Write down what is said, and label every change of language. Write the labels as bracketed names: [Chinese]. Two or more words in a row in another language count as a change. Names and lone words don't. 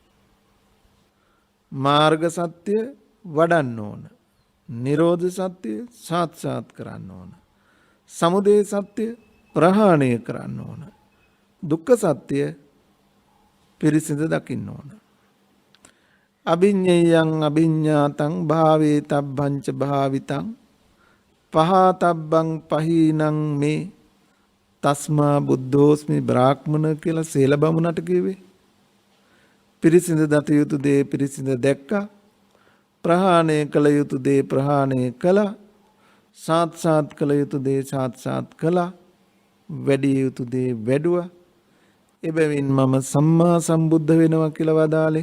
[Sinhala] මාර්ග සත්‍ය වඩන්න ඕන, නිරෝධ සත්‍ය සාක්ෂාත් කරන්න ඕන, සමුදය සත්‍ය ප්‍රහාණය කරන්න ඕන, දුක්ඛ සත්‍ය පිරිසිඳ දකින්න ඕන. [Pali] අභිඤ්ඤයං අභිඤ්ඤාතං භාවේ තබ්බංච භාවිතං පහතබ්බං පහීනං මේ තස්මා බුද්ධෝස්මි බ්‍රාහ්මණ [Sinhala] කියලා සේල බමුණට කිව්වේ. පිරිසිඳ දත යුතු දේ පිරිසිඳ දැක්කා, ප්‍රහාණය කළ යුතු දේ ප්‍රහාණය කළා, සාත්සාත් කළ යුතු දේ සාත්සාත් කළා, වැඩි යුතු දේ වැඩුවා. එබැවින් මම [Pali] සම්මා සම්බුද්ධ [Sinhala] වෙනවා කියලා වදාළේ.